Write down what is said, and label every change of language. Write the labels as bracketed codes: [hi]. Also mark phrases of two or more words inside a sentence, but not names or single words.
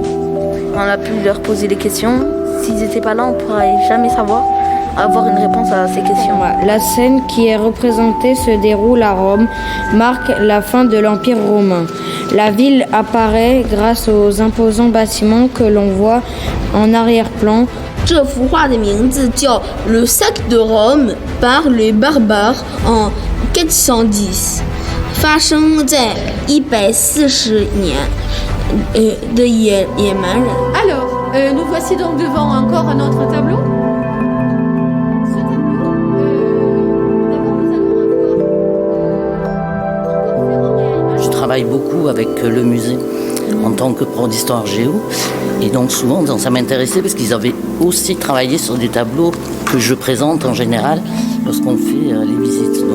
[fr] On a pu leur poser des questions. S'ils n'étaient pas là, on ne pourrait jamais avoir une réponse à ces questions. La scène qui est représentée se déroule à Rome, marque la fin de l'Empire romain. La ville apparaît grâce aux imposants bâtiments que l'on voit en arrière-plan. [zh] 这幅画的名字叫《Le sac de Rome par les barbares en 410》，发生在140年的野蛮人。 [fr] Alors, nous voici donc devant encore un autre tableau. Je travaille beaucoup avec le musée en tant que prof d'histoire géo. Et donc souvent, ça m'intéressait parce qu'ils avaient aussi travaillé sur des tableaux que je présente en général lorsqu'on fait les visites.